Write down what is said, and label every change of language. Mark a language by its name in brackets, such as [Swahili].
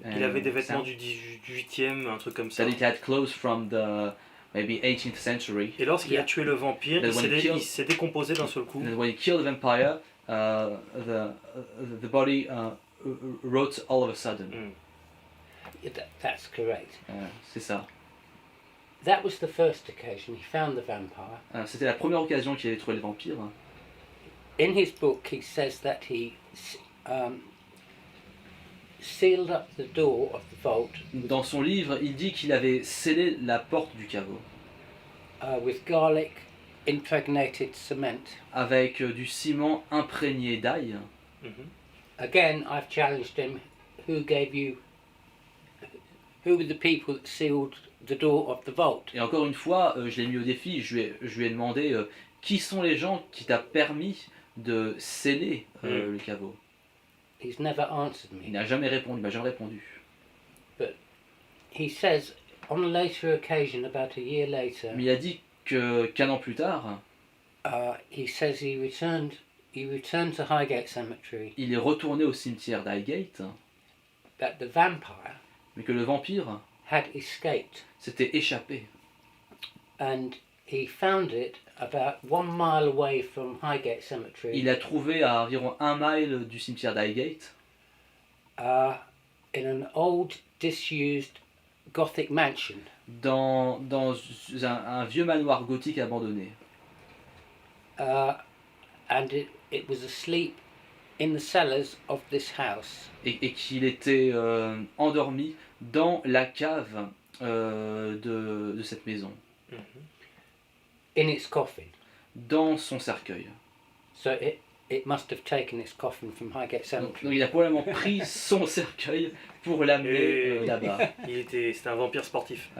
[French] Il avait des vêtements du 18e, un truc comme ça. [English] That it had clothes from the maybe 18th century. [French] Et lorsqu'il a tué le vampire, [English] That when [French] il s'est décomposé d'un seul coup. [English] And when he killed the vampire, the body rot all of a sudden. Mm. That's correct. [French] C'est ça. [English] That was the first occasion he found the vampire. [French] C'était la première occasion qu'il avait trouvé le vampire. [English] In his book, he says that he sealed up the door of the vault [French] Dans son livre, il dit qu'il avait scellé la porte du caveau [English] with garlic impregnated cement. [French] avec du ciment imprégné d'ail. Mhm. [English] Again, I've challenged him. Who were the people that sealed the door of the vault? [French] Et encore une fois, je l'ai mis au défi, je lui ai demandé qui sont les gens qui t'a permis de sceller le caveau. [English] He's never answered [French] Il [English] me. [French] n'a jamais répondu, il m'a jamais répondu. [English] He says on a later occasion, about a year later, [French] Mais il a dit qu'un an plus tard, [English] he says he returned to Highgate Cemetery, [French] il est retourné au cimetière d'Highgate, [English] that the vampire [French] mais que le vampire [English] had escaped, [French] s'était échappé. [English] and he found it about 1 mile away from Highgate Cemetery, [French] Il l'a trouvé à environ 1 mile du cimetière d'Highgate, [English] in an old disused Gothic mansion. [French] dans un vieux manoir gothique abandonné. [English] And it was asleep in the cellars of this house. [French] Et qu'il était endormi dans la cave de cette maison, Mhm. [English] In its coffin. [French] dans son cercueil. [English] So it must have taken its coffin from Highgate [French] Donc [English] Cemetery. [French] il a probablement pris son cercueil pour l'amener Et- là-bas. C'était un vampire sportif.